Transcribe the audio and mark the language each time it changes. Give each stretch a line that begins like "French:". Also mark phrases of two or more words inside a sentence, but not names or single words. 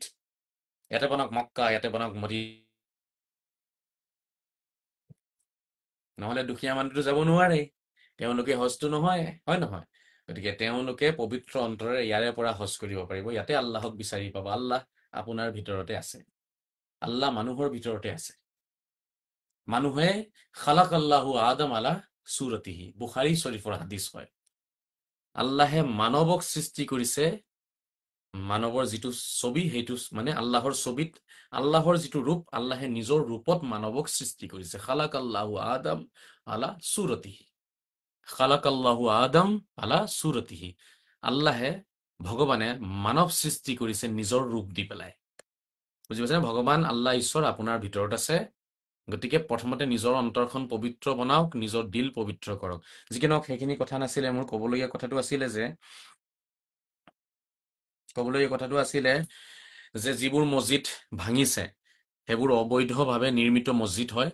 Assamese: ইয়াতে বনাওক মক্কা, ইয়াতে বনাওক মদিনা। নহলে দুখীয়া মানুহটো যাব নোৱাৰে, তেওঁলোকে হজটো নহয়, হয় নহয়? গতিকে তেওঁলোকে পবিত্ৰ অন্তৰেৰে ইয়াৰে পৰা হজ কৰিব পাৰিব। ইয়াতে আল্লাহক বিচাৰি পাব। আল্লাহ আপোনাৰ ভিতৰতে আছে, আল্লাহ মানুহৰ ভিতৰতে আছে। মানুহে
Arabic: خلق الله آدم على صورته,
Assamese: বুখাৰী শৰীফৰ হাদিছ হয়। আল্লাহে মানৱক সৃষ্টি কৰিছে, মানৱৰ যিটো ছবি, সেইটো মানে আল্লাহৰ ছবিত, আল্লাহৰ যিটো ৰূপ, আল্লাহে নিজৰ ৰূপত মানৱক সৃষ্টি কৰিছে।
Arabic: خلق الله آدم على صورته، خلق الله آدم على صورته.
Assamese: আল্লাহে, ভগৱানে মানৱ সৃষ্টি কৰিছে নিজৰ ৰূপ দি পেলাই। বুজি পাইছে? ভগৱান আল্লাহ ঈশ্বৰ আপোনাৰ ভিতৰত আছে। গতিকে প্ৰথমতে নিজৰ অন্তৰখন পবিত্ৰ বনাওক, নিজৰ দিল পবিত্ৰ কৰক। যি কি নহওক, সেইখিনি কথা নাছিলে। মোৰ ক'বলগীয়া কথাটো আছিলে যে যিবোৰ মছজিদ ভাঙিছে সেইবোৰ অবৈধভাৱে নিৰ্মিত মছজিদ হয়।